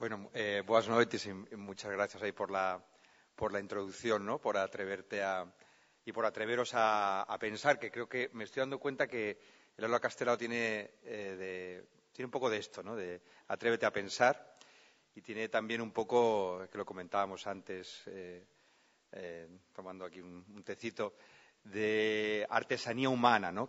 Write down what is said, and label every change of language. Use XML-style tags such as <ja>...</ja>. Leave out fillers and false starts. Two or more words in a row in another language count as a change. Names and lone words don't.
<gl>Boas noites</gl> <es>e muchas gracias aí por la introducción, ¿no? Por atreverte a y por atreveros a pensar, que creo que me estoy dando cuenta que el aula Castelao tiene un poco de esto, ¿no? De atrévete a pensar, y tiene también un poco, que lo comentábamos antes, tomando aquí un tecito, de artesanía humana, ¿no?</es>